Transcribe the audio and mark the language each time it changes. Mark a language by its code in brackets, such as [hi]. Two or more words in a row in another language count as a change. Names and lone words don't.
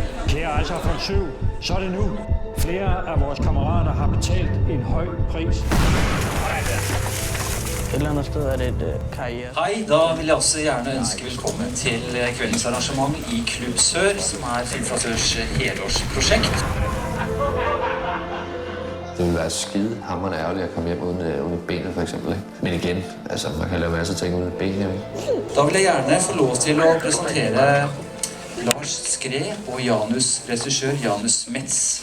[da] Kære Ejser von Søv, så er det nu. Flere af vores kammerater har betalt en høj pris. Et eller andet sted er det et karriere. [no] Hej, da vil jeg også gjerne ønske velkommen til kveldens arrangement i Klubb Sør, som er Filmfratørs helårsprojekt. [da] Det ville være skide hammerende ærgerligt at komme hjem uden et ben, for eksempel. Ikke? Men igen, altså, man kan lave masser af ting uden et ben, ikke? [no] Da vil jeg gjerne få lov til at præsentere Lars Skræ og Janus, regissør Janus Metz.